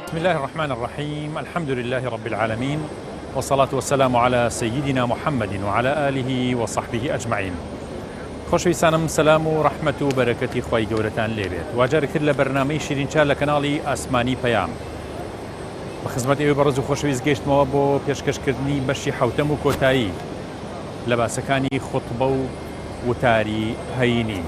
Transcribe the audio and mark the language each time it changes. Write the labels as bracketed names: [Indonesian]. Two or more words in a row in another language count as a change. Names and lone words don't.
[Arabic] الله الرحمن الرحيم. الحمد لله رب العالمين، والصلاة والسلام على سيدنا محمد وعلى آله وصحبه أجمعين. [Central Kurdish] خۆشەویستانم، سەلام و ڕەحمەت و بەرەکەتی خوای گەورەتان لێبێت. واجارێک کرد لە بەرنامەی شیرینچال لە کەناڵی ئاسمانی پەیام بە خزمەت ئێوە بەڕێز و خۆشەویست گەیشتمەوە بۆ پێشکەشکردنی بەشی حەوتەم و کۆتایی لە باسەکانی خوتبە و وتاری هەینی.